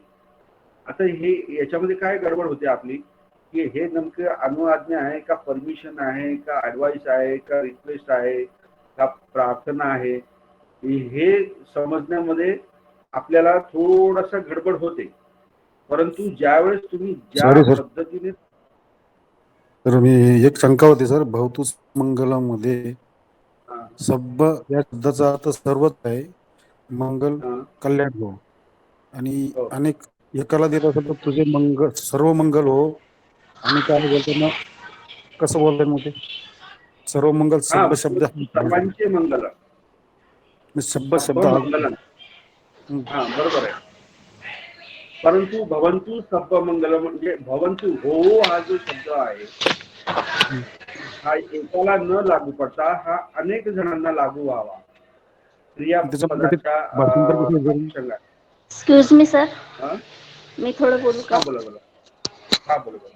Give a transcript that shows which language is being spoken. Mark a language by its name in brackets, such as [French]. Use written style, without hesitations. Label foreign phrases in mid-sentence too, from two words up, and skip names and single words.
[Marathi] आता हे याच्यामध्ये काय गडबड होते आपली की हे नेमकं अनुआज्ञा आहे का, परमिशन आहे का, ऍडवाइस आहे का, रिक्वेस्ट आहे का, प्रार्थना आहे, हे समजण्यामध्ये आपल्याला थोडासा गडबड होते. परंतु ज्यावेळेस तुम्ही ज्या पद्धतीने, तर मी एक शंका होती सर, [Pali] भवतु मंगलम [Marathi] मध्ये सब्ब या शब्दाचा अर्थ सर्वच आहे, मंगल कल्याण हो, आणि अनेक एकाला दिलं असं तर तुझे मंगल सर्व मंगल हो, आणि काय बोलताना कसं बोलताय मग ते सर्व मंगल सब्ब शब्द सर्वांचे मंगल, शब्द शब्द मंगलम, हा बरोबर आहे. परंतु [Pali] भवन्तु सब्ब मंगलम [Marathi] म्हणजे [Pali] भवन्तु हो [Marathi] हा जो शब्द आहे हा एकाला न लागू पडता हा अनेक जणांना लागू व्हावा. क्रियापदाच्या [English] excuse me [Marathi] सर, मी थोडं बोलू का? बोला बोला. हा बोला.